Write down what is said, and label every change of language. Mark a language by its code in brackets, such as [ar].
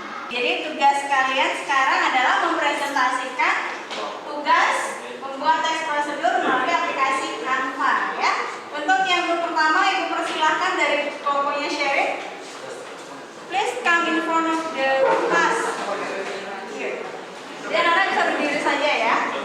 [id] Jadi tugas kalian sekarang adalah mempresentasikan tugas membuat teks prosedur melalui aplikasi Canva, ya. Untuk yang grup pertama, ibu persilahkan dari kelompoknya Sherry. [en] Please come in front of the class. Here. [id] Jadi anak-anak bisa berdiri saja ya.